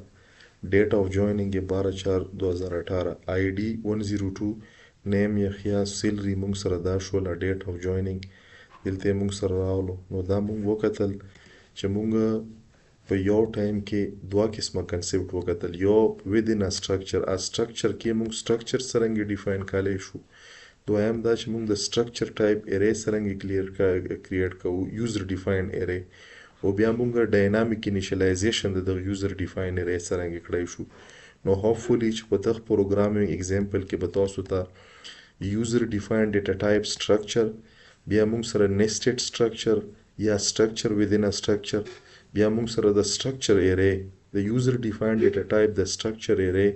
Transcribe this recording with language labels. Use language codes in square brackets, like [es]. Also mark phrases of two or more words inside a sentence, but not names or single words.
[en] date of joining [ps] یې 12/4/2018 آی ډي 102 نیم یحیی، سیلري موږ سره دا شوله. [en] date of joining [ps] دلته یې موږ سره راغلو. نو دا موږ وکتل چې موږ په یو ټایم کې دوه قسمه کنسپټ وکتل. یو [en] within a structure، [ps] structure کې موږ structure څرنګه ډیفاین کولی شو. دویم دا چې موږ د [en] structure type array [ps] څرنګه کریټ کوو، [en] user defined array. [ps] او بیا مونږ [en] dynamic initialization [ps] د دغه [en] user define array [ps] څرنګه کړی شو. نو هوپفولي چې په دغه [en] programming example [ps] کې به تاسو ته [en] user define data type structure, [ps] بیا مونږ سره [en] nested structure [ps] یا [en] structure within a structure, [ps] بیا مونږ سره د [en] structure array [ps] د [en] user define data type [ps] د [en] structure array.